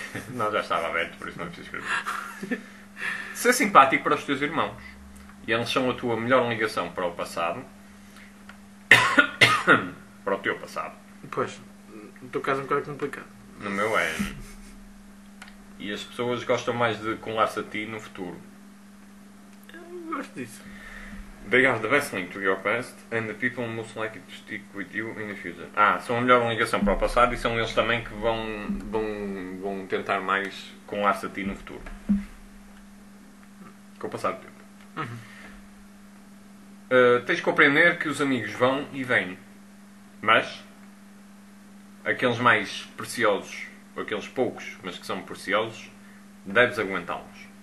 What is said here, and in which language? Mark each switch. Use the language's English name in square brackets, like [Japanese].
[Portuguese] Não, já estava aberto, por isso não preciso escrever. Ser simpático para os teus irmãos. E eles são a tua melhor ligação para o passado. Para o teu passado. Pois, no teu caso é um bocado complicado. No meu é. E as pessoas gostam mais de colar-se a ti no futuro. Eu gosto disso. [English] They are the best link to your past and the people most likely to stick with you in the future. [Portuguese] Ah, são a melhor ligação para o passado e são eles também que vão tentar mais colar-se a ti no futuro. Com o passar do tempo. Uhum. Tens de compreender que os amigos vão e vêm. Mas, aqueles mais preciosos, ou aqueles poucos, mas que são preciosos, deves aguentá-los.